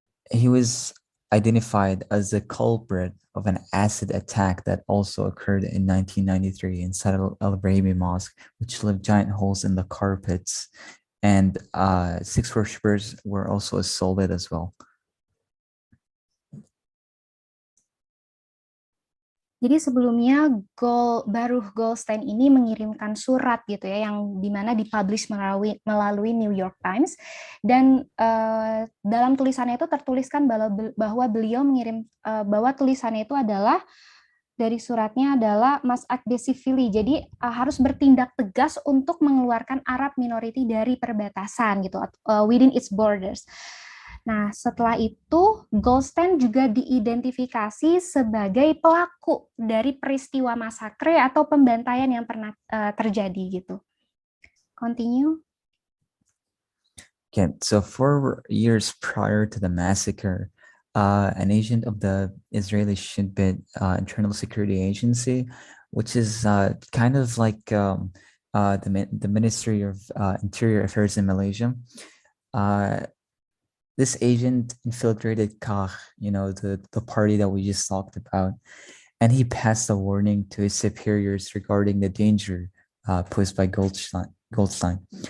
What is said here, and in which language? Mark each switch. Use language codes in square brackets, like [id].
[en] He was identified as the culprit of an acid attack that also occurred in 1993 inside Al-Ibrahim Mosque, which left giant holes in the carpets, and 6 worshippers were also assaulted as well. [id] Jadi sebelumnya Baruch Goldstein ini mengirimkan surat gitu ya, yang dimana dipublish melalui New York Times, dan dalam tulisannya itu tertuliskan bahwa beliau mengirim bahwa tulisannya itu adalah dari suratnya adalah [en] must act decisively, [id] jadi harus bertindak tegas untuk mengeluarkan [en] Arab minority [id] dari perbatasan gitu, [en] within its borders. [id] Nah, setelah itu Goldstein juga diidentifikasi sebagai pelaku dari peristiwa masakre atau pembantaian yang pernah terjadi gitu. [en] Continue. Okay, so 4 years prior to the massacre, an agent of the Israeli Shin Bet Internal Security Agency, which is kind of like the Ministry of Interior Affairs in Malaysia, this agent infiltrated KAH, the party that we just talked about, and he passed a warning to his superiors regarding the danger posed by Goldstein.